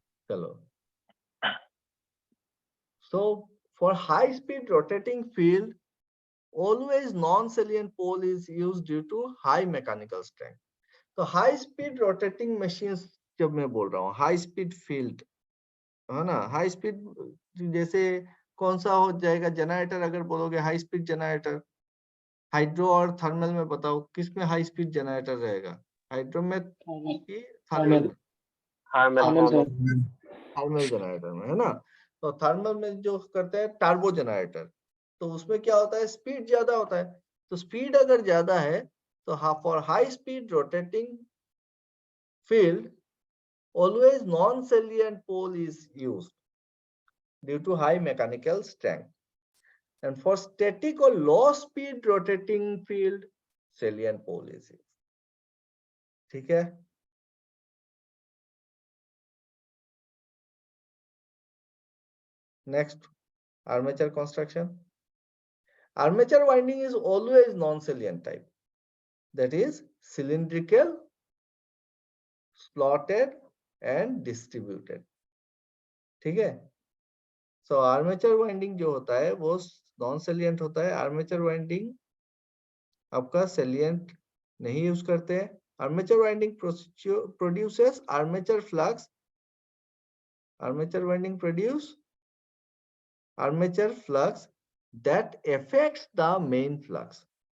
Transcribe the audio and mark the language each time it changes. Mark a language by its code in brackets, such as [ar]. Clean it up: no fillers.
[en] चलो, so for high speed rotating field, always non-salient pole is used due to high mechanical strength. [hi] तो [en] high speed rotating machines [hi] जब मैं बोल रहा हूँ high speed field, है ना, high speed जैसे कौन सा हो जाएगा? जनरेटर अगर बोलोगे हाई स्पीड जनरेटर, हाइड्रो और थर्मल में बताओ किस में हाई स्पीड जनरेटर रहेगा? हाइड्रो में कि थर्मल में? थर्मल जनरेटर में, है ना। तो थर्मल में जो करते हैं टर्बो जनरेटर, तो उसमें क्या होता है? स्पीड ज्यादा होता है। तो स्पीड अगर ज्यादा है तो [en] For high speed rotating field always non salient pole is used due to high mechanical strength, and for static और low speed rotating field salient pole is used. [hi] ठीक है, [en] next, armature construction. Armature winding is always non-salient type, that is cylindrical, slotted and distributed. [hi] ठीक है, so armature winding जो होता है वो non-salient होता है। armature winding आपका salient नहीं यूज करते हैं। [en] armature winding produces armature flux. armature winding produce armature flux that affects the main flux.